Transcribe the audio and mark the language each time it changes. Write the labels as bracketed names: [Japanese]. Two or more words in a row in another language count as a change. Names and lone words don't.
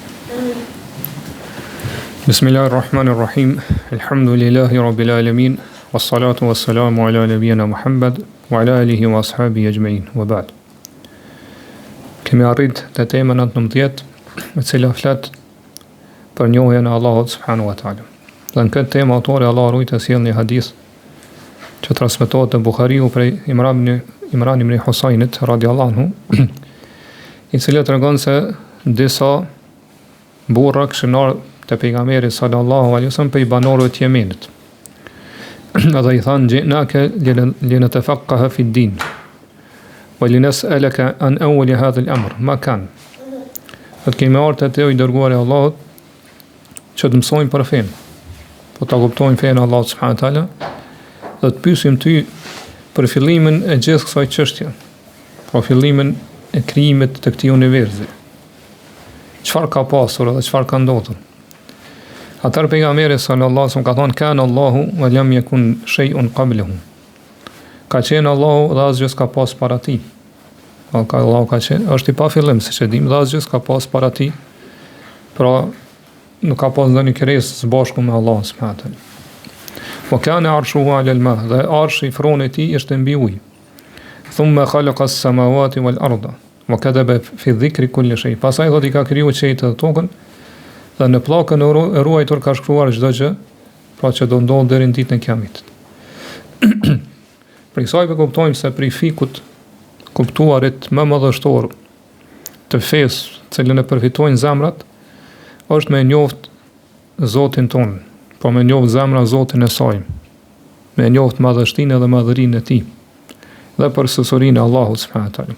[Arabic] بسم الله الرحمن الرحيم. الحمد لله رب العالمين والصلاة والسلام على نبينا محمد وعلى آله وأصحابه أجمعين. وبعد. [Albanian] Kemi arrit te tema 19, e cila flet për njohjen e Allahut [Arabic] سبحانه وتعالى. [Albanian] Dhe në këtë temë autori Allah rujt e sjell një hadith që transmetohet te Buhariu prej Imran ibn Husainit [Arabic] رضي الله عنه, [Albanian] i cili tregon se disa burra kishin ardhur te pejgamberi [Arabic] صلى الله عليه وسلم [Albanian] pe banorëve të Yemenit. Dhe i thanë [Arabic] جئناك لنتفقه في الدين ولنسألك عن أول هذا الأمر ما كان. [Albanian] Atë kemi ardhur te i dërguari i Allahut që të mësojmë për fen. Po ta kuptojmë fen e Allahut [Arabic] سبحانه وتعالى, [Albanian] dhe të pyesim ty për fillimin e gjithë kësaj çështje. Për fillimin e krijimit të këtij universi. Çfarë ka pasur dhe çfarë ka ndodhur? Atër pejgamberi [Arabic] صلى الله عليه وسلم [Albanian] ka thonë [Arabic] كان الله ولم يكن شيء قبله. [Albanian] Ka qenë Allahu dhe asgjë s'ka pas para tij. Allahu ka qenë, është i pa fillim, siç e dim, dhe asgjë s'ka pas para tij. Pra nuk ka pas ndonjë krijesë së bashku me Allahun [Arabic] سبحانه وتعالى. وكان عرشه على الماء, [Albanian] dhe arshi i fronë i tij ishte mbi ujë. [Arabic] ثم خلق السماوات والأرض وكتب في الذكر كل شيء. [Albanian] Pastaj do t'i ka krijuar qiejt dhe tokën, dhe në pllakën e ruajtur ka shkruar çdo gjë, pra që do ndodh deri në ditën e Kiametit. Për kësaj po kuptojmë se për fikut kuptuarit më madhështor të fesë, cilën e përfitojnë zemrat, është me njoft Zotin ton, po me njoft zemra Zotin e saj, me njoft madhështinë dhe madhërinë e tij, dhe për sësurinë e Allahut [Arabic] سبحانه وتعالى.